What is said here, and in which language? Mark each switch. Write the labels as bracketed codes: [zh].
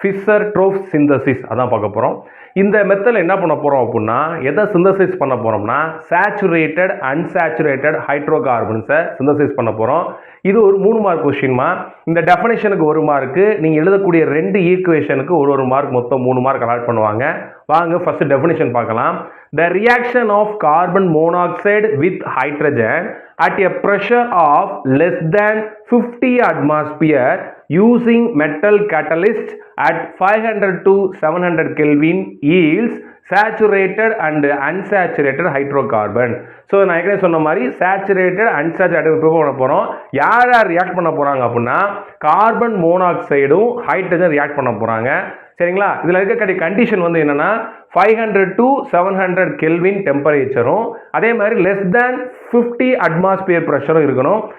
[ta] Fisher-drop synthesis அதான் பார்க்க போகிறோம். இந்த மெத்தடில் என்ன பண்ண போகிறோம் அப்படின்னா, எதை சிந்தசிஸ் பண்ண போகிறோம்னா சேச்சுரேட்டட் அன்சேச்சுரேட்டட் ஹைட்ரோகார்பன்ஸை சிந்தசிஸ் பண்ண போகிறோம். இது ஒரு 3 மார்க் கொஸ்டின்மா. இந்த டெஃபினேஷனுக்கு 1 மார்க்கு, நீங்கள் எழுதக்கூடிய 2 ஈக்குவேஷனுக்கு ஒரு மார்க், மொத்தம் 3 மார்க் அலாட் பண்ணுவாங்க. வாங்க ஃபர்ஸ்ட் டெஃபினேஷன் பார்க்கலாம். [en] The reaction of carbon monoxide with hydrogen at a pressure of less than 50 atmosphere using metal catalyst at 500 to 700 Kelvin yields saturated and unsaturated hydrocarbon. [ta] So நான் ஏற்கனவே சொன்ன மாதிரி saturated unsaturated prepare பண்ண போகிறோம். யார் யார் react பண்ண போகிறாங்க அப்படின்னா கார்பன் மோனாக்சைடும் ஹைட்ரஜன் ரியாக்ட் பண்ண போகிறாங்க. சரிங்களா? இதில் இருக்கக்கூடிய கண்டிஷன் வந்து என்னன்னா 500 to 700 கெல்வின் டெம்பரேச்சரும், அதே மாதிரி லெஸ் தேன் 50 அட்மாஸ்பியர் ப்ரெஷரும் இருக்கணும்.